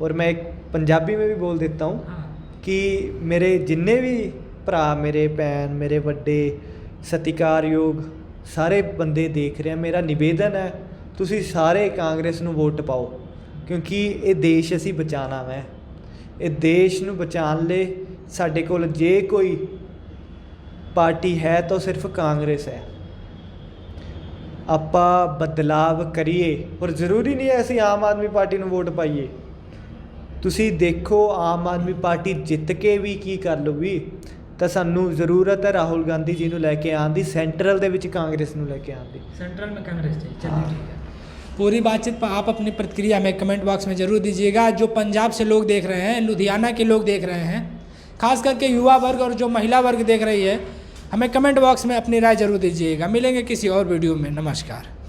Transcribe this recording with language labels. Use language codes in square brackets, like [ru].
[hi] और मैं एक पंजाबी में भी बोल देता हूँ [pa] कि मेरे जिन्ने भी भरा, मेरे भैन, मेरे वड्डे सत्कारयोग सारे बंदे देख रहे हैं, मेरा निवेदन है तुसी सारे कांग्रेस ਨੂੰ ਵੋਟ ਪਾਓ, ਕਿਉਂਕਿ ਇਹ ਦੇਸ਼ ਅਸੀਂ ਬਚਾਉਣਾ ਹੈ। ਇਹ ਦੇਸ਼ ਨੂੰ ਬਚਾਉਣ ਲਈ ਸਾਡੇ ਕੋਲ ਜੇ ਕੋਈ ਪਾਰਟੀ ਹੈ ਤਾਂ ਸਿਰਫ ਕਾਂਗਰਸ ਹੈ। ਆਪਾਂ ਬਦਲਾਵ ਕਰੀਏ, ਔਰ ਜ਼ਰੂਰੀ ਨਹੀਂ ਹੈ ਅਸੀਂ ਆਮ ਆਦਮੀ ਪਾਰਟੀ ਨੂੰ ਵੋਟ ਪਾਈਏ। ਤੁਸੀਂ ਦੇਖੋ ਆਮ ਆਦਮੀ ਪਾਰਟੀ ਜਿੱਤ ਕੇ ਵੀ ਕੀ ਕਰ ਲੂਗੀ, ਤਾਂ ਸਾਨੂੰ ਜ਼ਰੂਰਤ [hi] है राहुल गांधी जी [pa] ਨੂੰ ਲੈ ਕੇ ਆਉਣ ਦੀ, ਸੈਂਟਰਲ ਦੇ ਵਿੱਚ ਕਾਂਗਰਸ ਨੂੰ ਲੈ ਕੇ ਆਉਣ ਦੀ। [hi] सेंट्रल में कांग्रेस चाहिए। चलिए ठीक है। पूरी बातचीत पर आप अपनी प्रतिक्रिया हमें कमेंट बॉक्स में ज़रूर दीजिएगा। जो पंजाब से लोग देख रहे हैं, लुधियाना के लोग देख रहे हैं, खास करके युवा वर्ग और जो महिला वर्ग देख रही है, हमें कमेंट बॉक्स में अपनी राय ज़रूर दीजिएगा। मिलेंगे किसी और वीडियो में। नमस्कार।